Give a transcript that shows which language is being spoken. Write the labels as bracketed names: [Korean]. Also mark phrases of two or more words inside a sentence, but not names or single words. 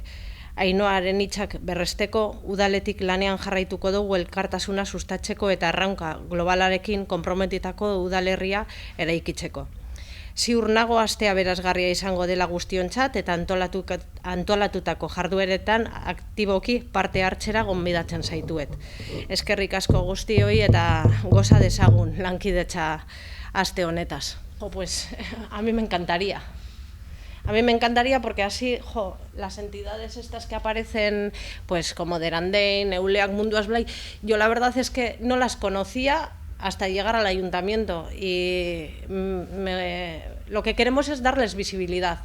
[Basque] Ainhoaren hitzak berresteko, udaletik lanean jarraituko dugu elkartasuna sustatzeko eta erronka globalarekin konprometitako udalerria eraikitzeko. Ziur nago astea berazgarria izango dela guztiontzat eta antolatutako jardueretan aktiboki parte hartzera gonbidatzen zaituet. Eskerrik asko guztioi eta goza dezagun lankidetza aste honetaz. [Spanish] Pues a mí me encantaría. A mí me encantaría porque así, las entidades estas que aparecen, pues como Derandein, Euleak, Munduaz Blai, yo la verdad es que no las conocía hasta llegar al ayuntamiento y lo que queremos es darles visibilidad.